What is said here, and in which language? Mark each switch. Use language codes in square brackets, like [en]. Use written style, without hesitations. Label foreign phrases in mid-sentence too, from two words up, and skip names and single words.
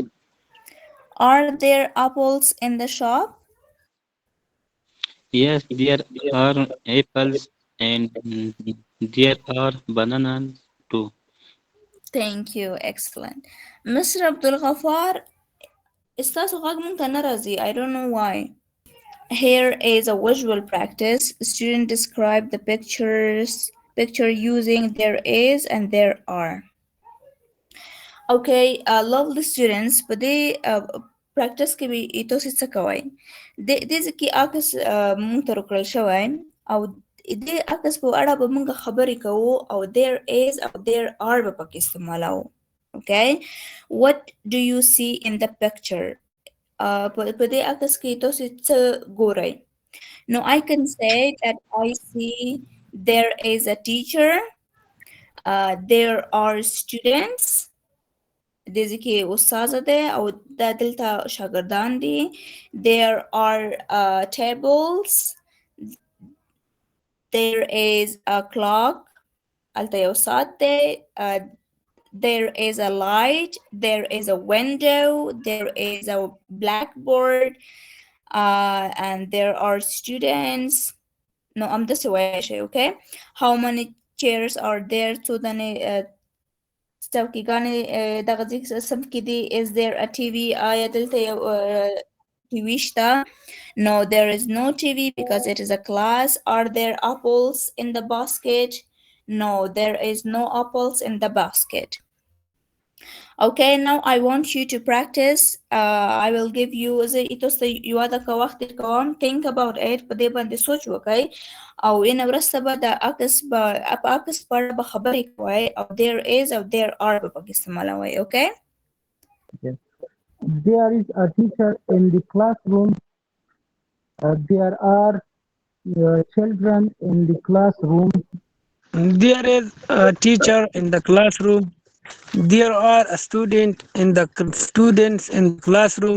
[en] are there apples in the shop? Yes, there are apples and there are bananas too. Thank you, excellent. Mr. Abdul Ghaffar, [ps] استاسو غږ مونږ ته نه راځي. [en] I don't know why. Here is a visual practice. Students describe the picture using there is and there are. Okay, lovely students. [ps] په دې practice کې به تاسو څه کوئ؟ دې ځکه عکس مونږ ته راکړل شوی او دې عکس په اړه به مونږ خبرې کوو او [en] there is [ps] او [en] there are [ps] به پکې استعمالوو. [en] Okay, what do you see in the picture? [ps] په دې عکس کې تاسو څه ګورئ؟ [en] No, I can say that I see there is a teacher, there are students, [ps] دې کې استاد دی او دا دلته شاګردان دي. [en] There are tables, there is a clock, [ps] هلته یو ساعت دی. [en] There is a light, there is a window, there is a blackboard, and there are students. No, I'm just away, okay? How many chairs are there to the [ps] څوکیګانې دغه صف کې دي. [en] Is there a TV? [ps] آیا دلته یو TV شته؟ [en] No, there is no TV because it is a class. Are there apples in the basket? No, there is no apples in the basket. Okay, now I want you to practice. I will give you [ps] زه تاسو ته یو دقیقه وخت درکوم. [en] Think about it. [ps] په دې باندې سوچ وکړئ او ان وروسته به د عکس په اړه به خبرې کوئ او [en] there is [ps] او [en] there are [ps] به پکې استعمالوئ. [en] Okay. Yes. There is a teacher in the classroom. There are children in the classroom. There is a teacher in the classroom. There are students in the classroom.